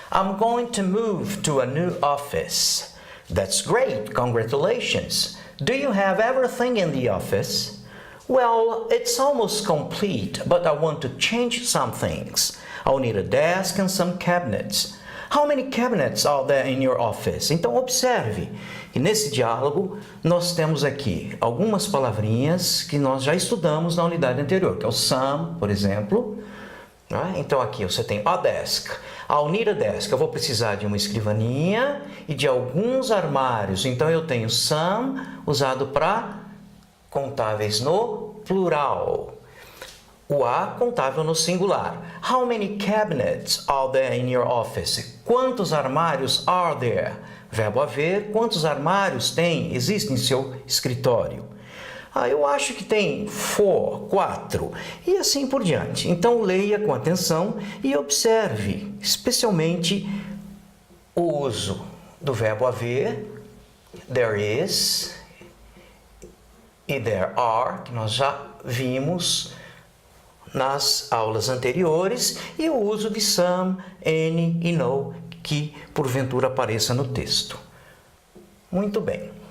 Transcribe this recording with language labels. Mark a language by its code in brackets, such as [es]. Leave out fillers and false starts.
[en] I'm going to move to a new office. That's great, congratulations. Do you have everything in the office? Well, it's almost complete, but I want to change some things. I'll need a desk and some cabinets. How many cabinets are there in your office? [pt] Então observe, e nesse diálogo nós temos aqui algumas palavrinhas que nós já estudamos na unidade anterior, que é o some, por exemplo. Então aqui você tem a desk. [en] I'll need a desk. [pt] Eu vou precisar de uma escrivaninha e de alguns armários. Então eu tenho some usado para contáveis no plural. O a contável no singular. [en] How many cabinets are there in your office? [pt] Quantos armários [en] are there? [pt] Verbo haver. Quantos armários existem em seu escritório? Eu acho que tem 4, e assim por diante. Então, leia com atenção e observe, especialmente, o uso do verbo haver, [en] there is [pt] e [en] there are, [pt] que nós já vimos nas aulas anteriores, e o uso de some, any e no, que porventura apareça no texto. Muito bem.